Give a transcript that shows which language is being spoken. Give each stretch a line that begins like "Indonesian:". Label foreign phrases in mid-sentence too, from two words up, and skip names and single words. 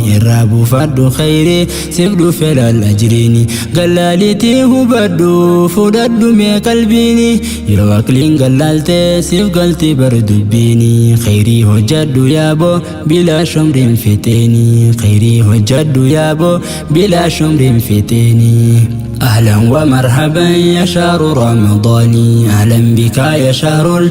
Oromo: Irraa buufadhu khayrii siif dhufe lal ajriini, gallaalitii hubadhu fudhadhu mee qalbiini. Yoo aqliin gallaalte siif galti bar dubbiini, khayrii hojjadhu yaabo bilaa shumriin fixeeni, khayrii hojjadhu yaabo bilaa shumriin fixeeni.
Arabic: أهلًا ومرحبا يا شهر رمضان، أهلًا بك يا شهر